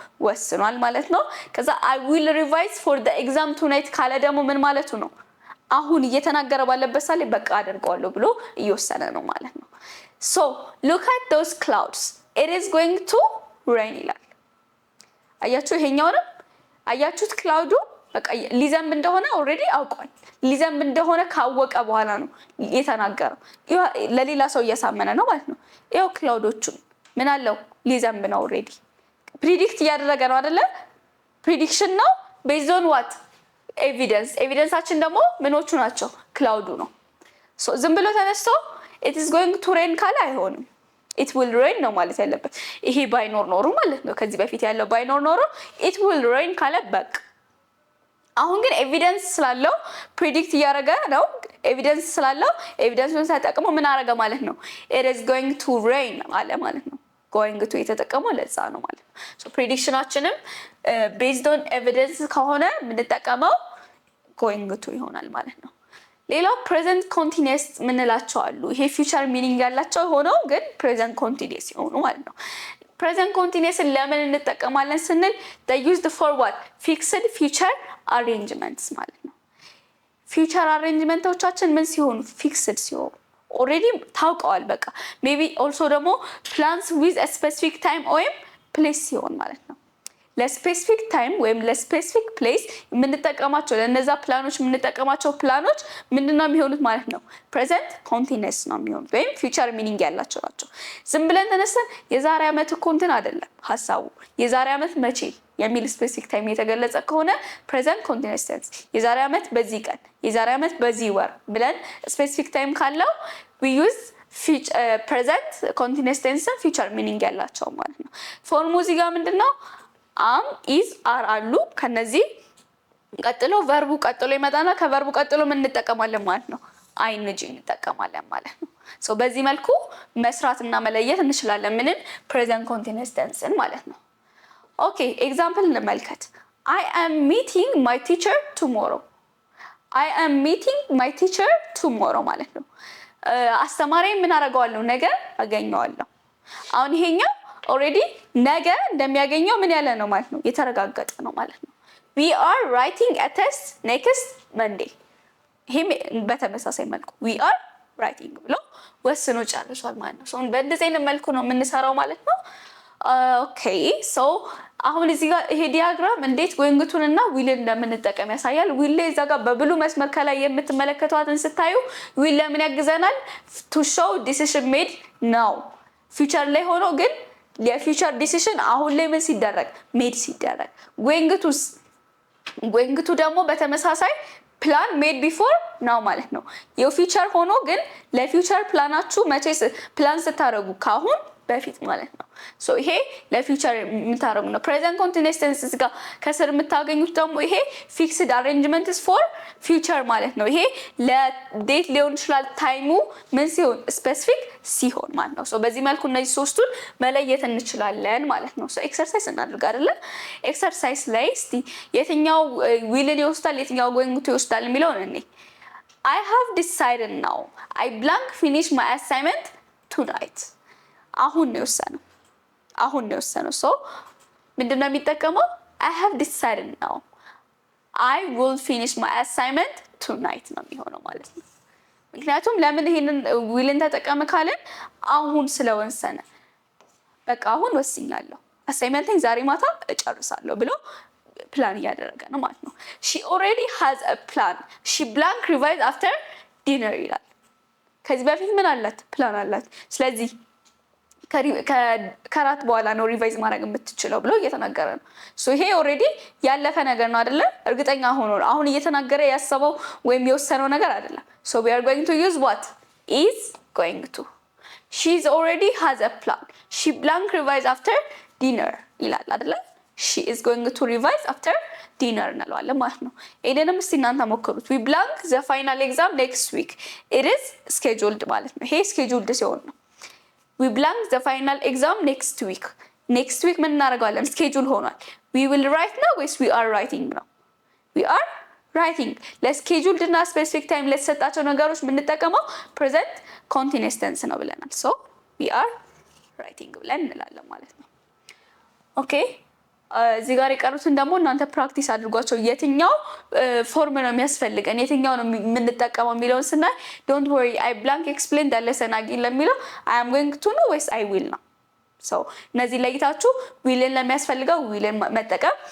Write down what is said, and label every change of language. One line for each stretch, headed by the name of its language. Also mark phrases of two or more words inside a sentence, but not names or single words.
Amharic: ወስኗል ማለት ነው። ከዛ
English: I will revise for the exam tonight
Amharic: ካለ ደግሞ ምን ማለቱ ነው? አሁን እየተናገረ ባለበት ሳለ በቃ አደርገዋለሁ ብሎ እየወሰነ ነው ማለት ነው።
English: so look at those clouds, it is going to rain
Amharic: ይላል። አያችሁ ይሄኛውንም አያችሁት? ክላውዱ በቃ ሊዘንብ እንደሆነ ኦሬዲ አውቋል። ሊዘንብ እንደሆነ ካወቀ በኋላ ነው የተናገረው። ለሌላ ሰው እያሳመነ ነው ማለት ነው። ይሄው ክላውዶቹን ምን አለው? ሊዘንብ ነው
English: already predict
Amharic: እያደረገ ነው አይደለ? ፕሪዲክሽን ነው
English: based on what
Amharic: ኤቪደንሳችን ደግሞ ምኖቹ ናቸው? ክላውዱ ነው። ሶ ዝም ብሎ ተነስቶ
English: it is going to rain
Amharic: ካለ አይሆንም።
English: it will rain
Amharic: ነው ማለት ያለበት። ይሄ ባይኖር ኖሮ ማለት ነው ከዚህ በፊት ያለው ባይኖር ኖሮ
English: it will rain
Amharic: ካለ በቃ። አሁን ግን ኤቪደንስ ስላለው ፕሪዲክት እያደረገ ነው። ኤቪደንስ ስላለው ኤቪደንሱን ተጠቅሞ ምን አደረገ ማለት ነው?
English: it is going to rain
Amharic: አለ ማለት ነው።
English: going to
Amharic: የተጠቀመው ለዛ ነው ማለት ነው። ሶ ፕሬዲክሽናችንም
English: based on evidence
Amharic: ከሆነ የምንጠቀመው going to ይሆናል ማለት ነው። ሌላው
English: present continuous
Amharic: ምንላቸው አሉ። ይሄ
English: future meaning
Amharic: ያላቸው ሆነው ግን
English: present continuous
Amharic: ይሆኑ ማለት ነው።
English: present continuous
Amharic: ለምን እንጠቀማለን ስንል
English: they used for what fixed future arrangements
Amharic: ማለት ነው።
English: future arrangement
Amharic: ዎቻችን ምን ሲሆኑ fixed ሲሆኑ already ታውቀዋል በቃ
English: maybe also
Amharic: ደግሞ
English: plans with a specific time or place
Amharic: ሲሆን ማለት ነው። ለስፔሲፊክ ታይም ወይም ለስፔሲፊክ ፕሌስ የምንጠቀማቸው ለነዛ ፕላኖች የምንጠቀማቸው ፕላኖች ምንድነው የሚሆኑት ማለት ነው?
English: present continuous
Amharic: ነው የሚሆኑት ወይም
English: future meaning
Amharic: ያላቸው ናቸው። ዝም ብለን ተነስተን የዛሬ ዓመት እኮ እንትን አይደለም ሐሳቡ የዛሬ ዓመት መቼ የሚል
English: specific time
Amharic: የተገለጸ ከሆነ
English: present continuous tense
Amharic: የዛሬ ዓመት በዚህ ቀን የዛሬ ዓመት በዚህ ወር ብለን
English: specific time
Amharic: ካለው
English: we use present continuous tense future meaning
Amharic: ያላቸው ማለት ነው። ፎርሙ እዚህ ጋር ምንድነው?
English: am is are
Amharic: አሉ። ከነዚህ ቀጥሎ ቨርቡ ቀጥሎ ይመጣና ከቨርቡ ቀጥሎ ምን እንጠቀማለን ማለት ነው? ing እንጠቀማለን ማለት ነው። ሶ በዚህ መልኩ መስራትና መለየት እንችላለን ምንን?
English: present continuous tense
Amharic: ማለት ነው። ኦኬ ኤግዛምፕል እንመልከት።
English: I am meeting my teacher tomorrow. I am meeting my teacher tomorrow
Amharic: ማለት ነው። አስተማሪ ምን አደርገዋለሁ? ነገ አገኘዋለሁ። አሁን ይሄኛው ኦሬዲ ነገ እንደሚያገኘው ምን ያለ ነው ማለት ነው? የተረጋገጠ ነው ማለት ነው።
English: we are writing a test next Monday.
Amharic: ይሄም በተመሳሳይ መልኩ
English: we are writing
Amharic: ብሎ ወስኖ ጨርሷል ማለት ነው። ሶ በእንደዚህ አይነት መልኩ ነው የምንሰራው ማለት ነው። ኦኬ ሶ አሁን እዚህ ጋር ይሄ ዲያግራም እንዴት ጎንግቱንና ዊል እንደምንጠቀም ያሳያል። ዊል ላይ እዛ ጋር በብሉ መስመር ከላይ የምትመለከቷትን ስታዩ ዊል ለምን ያግዘናል?
English: to show decision made now
Amharic: ፊውቸር ላይ ሆኖ ግን የፊውቸር ዲሲሽን አሁን ላይ ምን ሲደረግ ሜድ ሲደረግ። ጎንግቱስ
English: going to
Amharic: ደግሞ በተመሳሳይ
English: plan made before now
Amharic: ማለት ነው። የፊውቸር ሆኖ ግን ለፊውቸር ፕላናችሁ መቼስ ፕላን ስታደርጉ ካሁን በፊት ማለት ነው። ሶ ይሄ ለፊውቸር የምታደርጉ ነው።
English: present continuous tense
Amharic: እዚህ ጋር ከስር የምታገኙት ደግሞ ይሄ
English: fixed arrangements for future
Amharic: ማለት ነው። ይሄ ለዴት ሊሆን ይችላል ታይሙ ምን ሲሆን ስፔሲፊክ ሲሆን ማለት ነው። ሶ በዚህ መልኩ እነዚህ ሶስቱን መለየት እንችላለን ማለት ነው። ሶ ኤክሰርሳይዝ እናድርግ አይደለ? ኤክሰርሳይዝ ላይ እስቲ የትኛው ዊልን ይወስዳል የትኛው
English: going to
Amharic: ይወስዳል የሚለውን እኔ
English: I have decided now I blank finish my assignment tonight
Amharic: አሁን ነው የወሰነው። ሶ ምንድነው የሚጠቀመው?
English: I have decided now I will finish my assignment tonight
Amharic: ነው የሚሆነው ማለት ነው። ምክንያቱም ለምን ይሄንን ዊልን ተጠቀመ ካለን አሁን ስለወሰነ በቃ አሁን ወስኛለሁ አሳይመንቴን ዛሬ ማታ እጨርሳለሁ ብሎ ፕላን እያደረገ ነው ማለት ነው።
English: she already has a plan she blank revise after dinner
Amharic: ይላል። ከዚህ በፊት ምን አላት? ፕላን አላት። ስለዚህ ከራት በኋላ ነው ሪቫይዝ ማድረግ የምትችለው ብሎ እየተናገረ ነው። ሶ ይሄ ኦልሬዲ ያለፈ ነገር ነው አይደለ? እርግጠኛ ሆኖ ነው አሁን እየተናገረ ያሰበው ወይም የወሰነው ነገር አይደለም።
English: ሶ we are going to use what is going to she is already has a plan she blank revise after dinner
Amharic: ይላል አይደለ?
English: she is going to revise after dinner
Amharic: እንለዋለን ማለት ነው። ይሄንንም እስቲ እናንተ ሞክሩት።
English: we blank the final exam next week it is scheduled
Amharic: ማለት ነው። ይሄ
English: scheduled
Amharic: ሲሆን ነው።
English: we blank the final exam next week
Amharic: ምን እናደርጋለን?
English: schedule ሆኗል። we will write now ወይስ we are writing ነው? we are writing
Amharic: ለscheduled እና
English: specific time
Amharic: ለተሰጣቸው ነገሮች የምንጠቀመው
English: present continuous tense
Amharic: ነው ብለናል።
English: so we are writing
Amharic: ብለን እንላለን ማለት ነው። ኦኬ እዚህ ጋር የቀሩትን ደግሞ እናንተ ፕራክቲስ አድርጓቸው። የትኛው ፎርም ነው የሚያስፈልገን የትኛው ነው የምንጠቀመው የሚለውን ስናይ
English: don't worry I blank explain the lesson again
Amharic: ለሚለው
English: I am going to
Amharic: ነው ወይስ
English: I will
Amharic: ነው። ሶ እነዚህ ለይታችሁ ዊልን ለሚያስፈልገው ዊልን መጠቀም